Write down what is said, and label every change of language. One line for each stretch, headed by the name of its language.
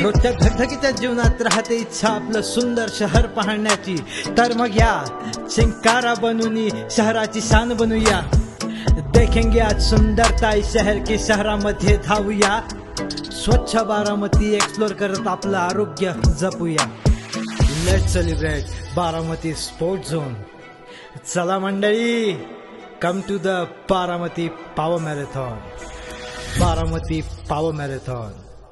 Marathi: रोजच्या धगधगीच्या जीवनात राहते इच्छा आपलं सुंदर शहर पाहण्याची. तर मग या चिंकारा बनूनी शहराची शान बनूया.
Hindi: देखेंगे आज सुंदरता इस शहर की,
Marathi: शहरामध्ये धावूया. स्वच्छ बारामती एक्सप्लोर करत आपलं आरोग्य जपूया.
English: Let's celebrate Baramati sport zone.
Marathi: चला मंडळी,
English: Come to the Baramati power marathon. Baramati power marathon.